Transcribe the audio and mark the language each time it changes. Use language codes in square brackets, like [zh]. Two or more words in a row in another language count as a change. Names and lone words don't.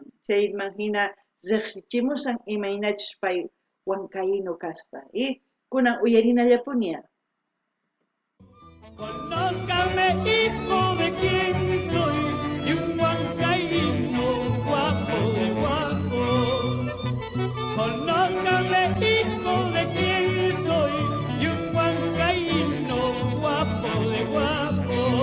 [qu] Chayman hina riqsichimusan imaynachus pay wankayinu kaspa. Kunan uyarinallapuniya. [es] Conózcame, hijo de quién soy, y un huancaíno guapo de guapo. Conózcame, hijo de quién soy, y un huancaíno guapo de guapo.